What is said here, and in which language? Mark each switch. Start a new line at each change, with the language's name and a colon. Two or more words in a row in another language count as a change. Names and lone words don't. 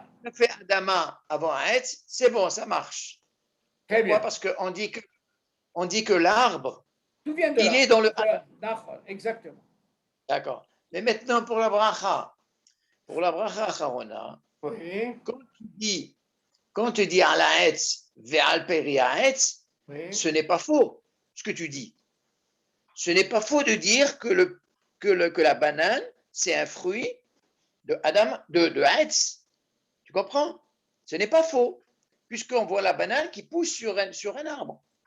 French: Tu fais Adama avant Etz, c'est bon, ça marche. Très Pourquoi? bien. Parce qu'on dit que l'arbre, Tout vient de il là. est dans le Adama. D'accord, exactement. D'accord. Mais maintenant, pour la bracha acharona, Oui. quand tu dis
Hebrew: על העץ ועל פרי העץ,
French: Oui. ce n'est pas faux, ce que tu dis. Ce n'est pas faux de dire que la banane, c'est un fruit de ha'etz. Tu comprends? Ce n'est pas faux, puisqu'on voit la banane qui pousse sur un arbre.